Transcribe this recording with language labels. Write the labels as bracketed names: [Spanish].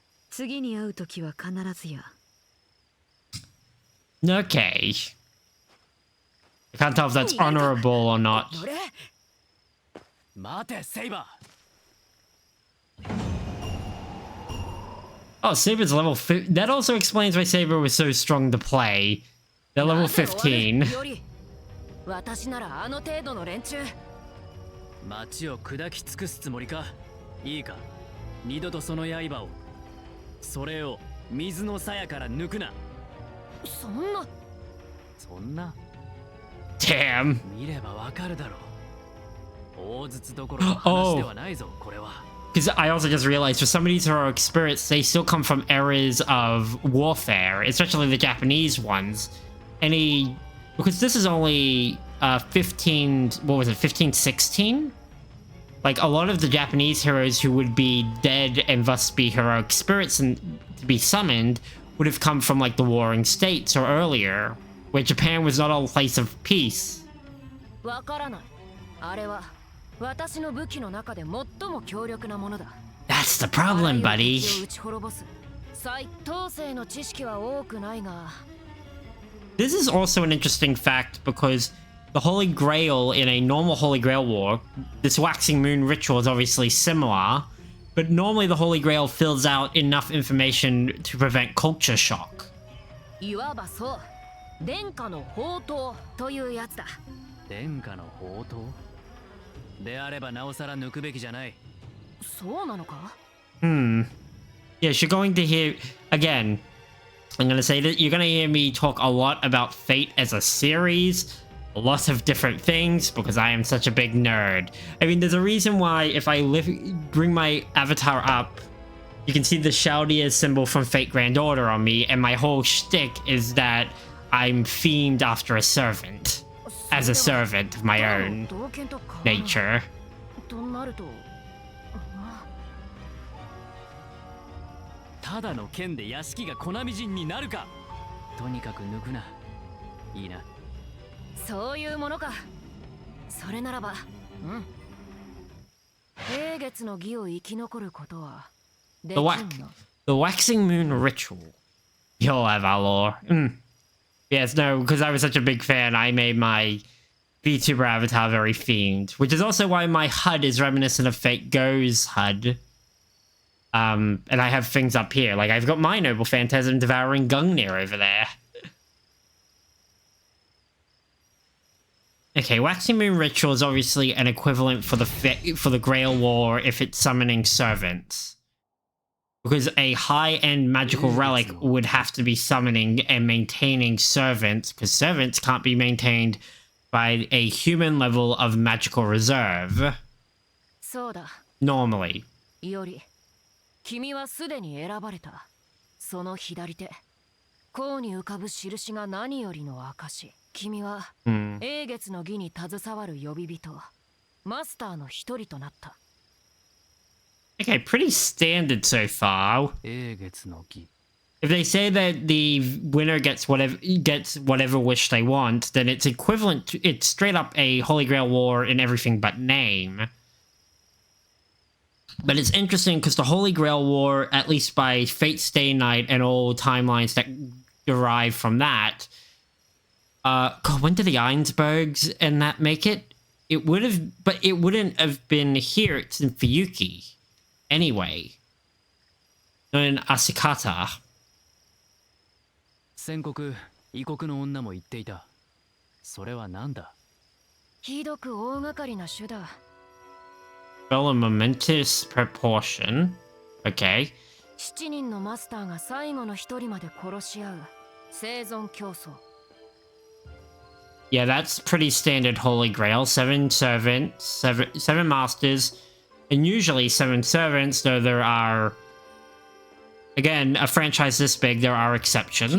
[Japanese] 次に会うときは必ずや。 [English] Okay. I can't tell if that's honorable or not. [Japanese] 待て、セイバー。 [English] Oh, Saber's level 5. That also explains why Saber was so strong to play. They're level 15. [Japanese] 私ならあの程度の連中。町を砕き尽くすつもりか。いいか、二度とその刃を、それを水の鞘から抜くな。そんな。そんな。 [English] Damn. [Japanese] 見ればわかるだろう。大筒どころの話ではないぞ、これは。 [English] Because I also just realized for some of these heroic spirits, they still come from eras of warfare, especially the Japanese ones. Because this is only 1516? Like, a lot of the Japanese heroes who would be dead and thus be heroic spirits and to be summoned would have come from, like, the Warring States or earlier, where Japan was not a place of peace. [Japanese] わからない。あれは私の武器の中で最も強力なものだ。 [English] That's the problem, buddy. [Japanese] 撃ち滅ぼす。再統制の知識は多くないが。 [English] This is also an interesting fact because the Holy Grail in a normal Holy Grail war, this waxing moon ritual is obviously similar, but normally the Holy Grail fills out enough information to prevent culture shock. [Japanese] いわばそう。殿下の宝刀というやつだ。殿下の宝刀であればなおさら抜くべきじゃない。そうなのか? [English] Yes, you're going to hear again. I'm going to say that you're going to hear me talk a lot about Fate as a series, a lot of different things because I am such a big nerd. I mean, there's a reason why if I bring my avatar up, you can see the Chaldea's symbol from Fate Grand Order on me, and my whole shtick is that I'm themed after a servant. As a servant of my own nature. [Japanese] となるとただの剣で屋敷がコナミ人になるか。とにかく抜くな。いいな。そういうものか。それならば、英月の儀を生き残ることはできんの。 [English] The waxing moon ritual. You'll have our lore. Yes, no, because I was such a big fan, I made my VTuber avatar very themed, which is also why my HUD is reminiscent of Fate Go's HUD. And I have things up here, like I've got my Noble Phantasm devouring Gungnir over there. Okay, Waxing Moon Ritual is obviously an equivalent for the Grail War if it's summoning servants. Because a high-end magical relic would have to be summoning and maintaining servants, because servants can't be maintained by a human level of magical reserve. [Japanese] そうだ。 [English] Normally. [Japanese] より、君はすでに選ばれた。その左手。甲に浮かぶ印が何よりの証。君は、英月の儀に携わる呼び人、マスターの一人となった。 [English] Okay, pretty standard so far. If they say that the winner gets whatever wish they want, then it's equivalent to, it's straight up a Holy Grail War in everything but name. But it's interesting because the Holy Grail War, at least by Fate Stay Night and all timelines that derive from that, God, when did the Einsbergs and that make it? It would have, but it wouldn't have been here. It's in Fuyuki. Anyway, in Asikata. [Japanese] 宣告、異国の女も言っていた。それは何だ？ひどく大掛かりな種だ。 [English] Well, a momentous proportion. Okay. [Japanese] 7人のマスターが最後の一人まで殺し合う生存競争。 [English] Yeah, that's pretty standard Holy Grail. 7 servants, seven masters. And usually 7 servants, though there are, again, a franchise this big, there are exceptions.